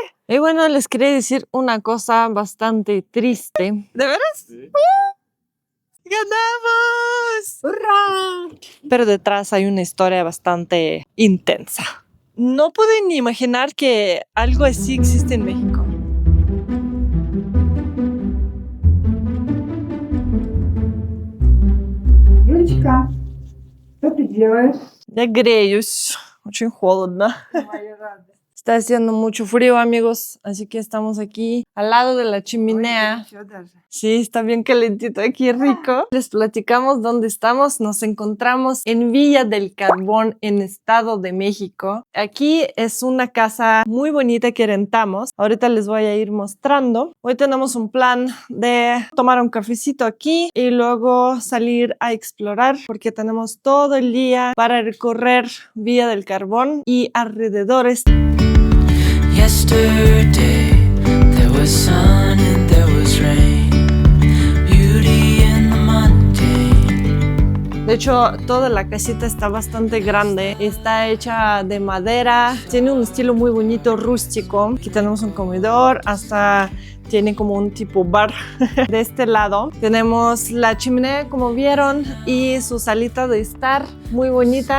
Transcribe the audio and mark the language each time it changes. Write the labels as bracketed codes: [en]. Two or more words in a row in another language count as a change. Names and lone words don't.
[es] Y bueno, les quería decir una cosa bastante triste. ¿De veras? Sí. ¡Ganamos! ¡Hurra! Pero detrás hay una historia bastante intensa. No pueden ni imaginar que algo así existe en México. [ru] Юлечка, что ты делаешь? Я греюсь. Очень холодно. Моя радость. [es] Está haciendo mucho frío, amigos, así que estamos aquí al lado de la chimenea. [ru] Ой, даже. [es] Sí, está bien calentito aquí, rico. Les platicamos dónde estamos. Nos encontramos en Villa del Carbón, en Estado de México. Aquí es una casa muy bonita que rentamos. Ahorita les voy a ir mostrando. Hoy tenemos un plan de tomar un cafecito aquí y luego salir a explorar porque tenemos todo el día para recorrer Villa del Carbón y alrededores. [en] Yesterday there was sun and there was rain, beauty in the mundane. [es] De hecho, toda la casita está bastante grande, está hecha de madera, tiene un estilo muy bonito rústico. Aquí tenemos un comedor, hasta tiene como un tipo bar. De este lado tenemos la chimenea, como vieron, y su salita de estar muy bonita.